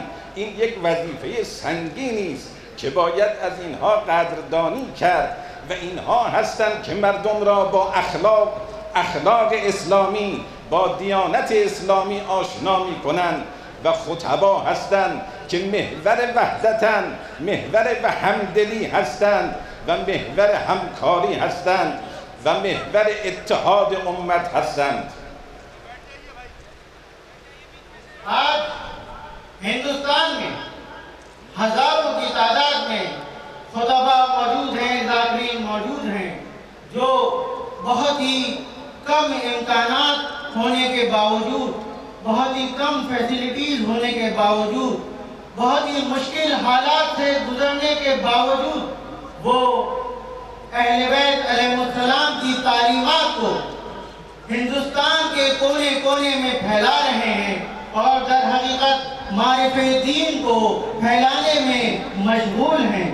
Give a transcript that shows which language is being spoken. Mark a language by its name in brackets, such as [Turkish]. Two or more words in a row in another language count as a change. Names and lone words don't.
[Persian] این یک وظیفه سنگینی است که باید از اینها قدردانی کرد و اینها هستند که مردم را با اخلاق اسلامی، با دیانت اسلامی آشنا می‌کنند و خطبا هستند که محور وحدتند، محور و همدلی هستند و محور همکاری هستند و محور اتحاد امت هستند. [Urdu] آج ہندوستان میں ہزاروں کی تعداد میں خطبا موجود ہیں، ذاکرین موجود ہیں، جو بہت ہی کم امکانات ہونے کے باوجود، بہت ہی کم فیسلیٹیز ہونے کے باوجود، بہت ہی مشکل حالات سے گزرنے کے باوجود وہ اہل بیت علیہ السلام کی تعلیمات کو ہندوستان کے کونے کونے میں پھیلا رہے ہیں اور در حقیقت معارف دین کو پھیلانے میں مشغول ہیں.